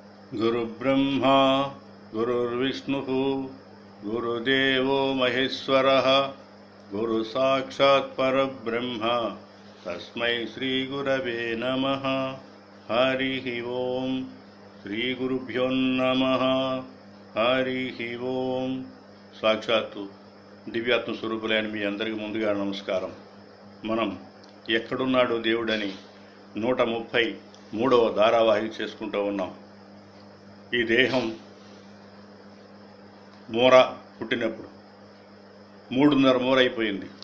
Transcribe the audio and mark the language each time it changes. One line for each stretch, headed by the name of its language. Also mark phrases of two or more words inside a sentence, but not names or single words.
Sanskrit: गुरुब्रह्मा गुरुर्विष्णुः गुरुदेवो महेश्वरः गुरुसाक्षात् परब्रह्म तस्मै श्रीगुरवे नमः। हरिः ओम्। श्रीगुरुभ्यो नमः। हरिः ओम्।
Telugu: సాక్షాత్తు దివ్యాత్మ స్వరూపులైన మీ అందరికీ ముందుగా నమస్కారం. మనం ఎక్కడున్నాడో దేవుడని 133వ ధారావాహిక చేసుకుంటూ ఉన్నాం. ఈ దేహం మూర పుట్టినప్పుడు 3.5 మూర అయిపోయింది.